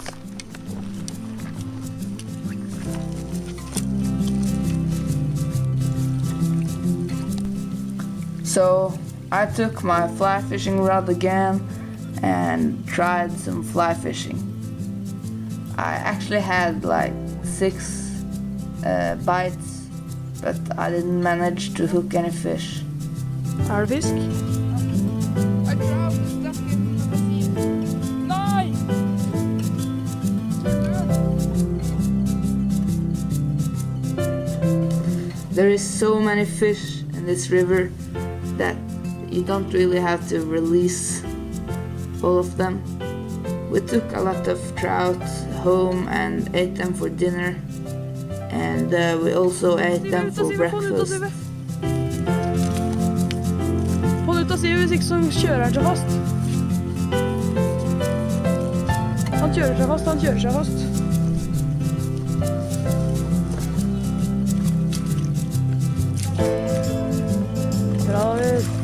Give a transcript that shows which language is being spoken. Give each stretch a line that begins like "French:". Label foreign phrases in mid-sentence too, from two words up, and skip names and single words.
English: So I took my fly fishing rod again and tried some fly fishing. I actually had like 6 bites, but I didn't manage to hook any fish.
Norwegian: Er det fisk? Nei!
English: There is so many fish in this river that you don't really have to release all of them. We took a lot of trout home and ate them for dinner, and we also ate them for breakfast.
Norwegian: Hold ut og si, hvis ikke så kjører han seg fast. Han kjører seg fast. Bra, David.